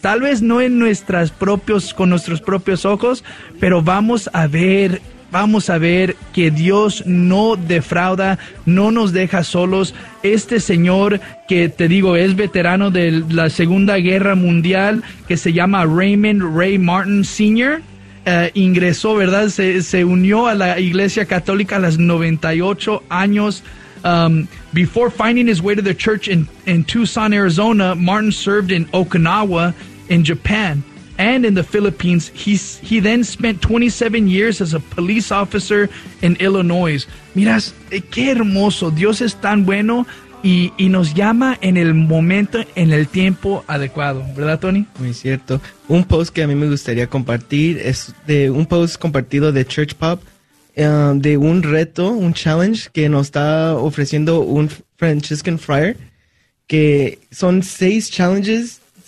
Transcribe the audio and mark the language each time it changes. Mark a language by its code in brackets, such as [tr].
[es] Tal vez no en nuestros propios ojos, pero vamos a ver que Dios no defrauda, no nos deja solos. Este señor que te digo es veterano de la Segunda Guerra Mundial, que se llama Raymond Ray Martin Sr., ingresó, ¿verdad? Se unió a la Iglesia Católica a los 98 años. [en] Before finding his way to the church in Tucson, Arizona, Martin served in Okinawa in Japan and in the Philippines. He then spent 27 years as a police officer in Illinois. [es] Miras, qué hermoso. Dios es tan bueno y nos llama en el momento, en el tiempo adecuado. ¿Verdad, Tony? Muy cierto. Un post que a mí me gustaría compartir es de un post compartido de Church Pop, de un reto, un challenge que nos está ofreciendo un [en] Franciscan Friar, [es] que son [en] six challenges.